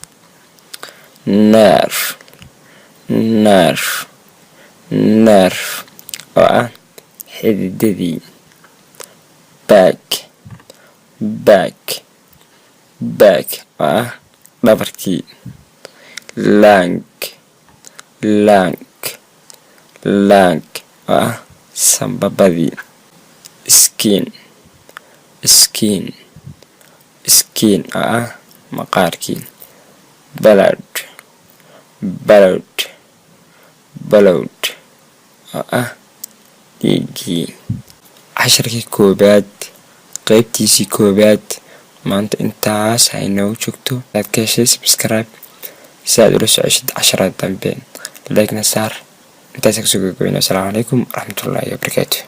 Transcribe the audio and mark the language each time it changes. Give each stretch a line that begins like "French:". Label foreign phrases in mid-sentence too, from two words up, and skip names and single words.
English: Nerve, nerve, nerve
Somali: oo ah xididadii.
English: Back, back, back
Somali: oo ah dhabarkii.
English: Lung, lung, lung
Somali: oo ah sambabadii.
English: Skin, skin, skin
Somali: oo ah maqaarkii.
English: Blood, blood, blood
Somali: oo ah dhiigii. casharkii koobaad qaybtiisii koobaad maanta intaas ha inoogu joogto. hadaad ka heshay subscribe si aad ula soceshid casharada dambe. like na saar. intaas kasoo gabagabayno.
Arabic: السلام عليكم ورحمة الله وبركاته.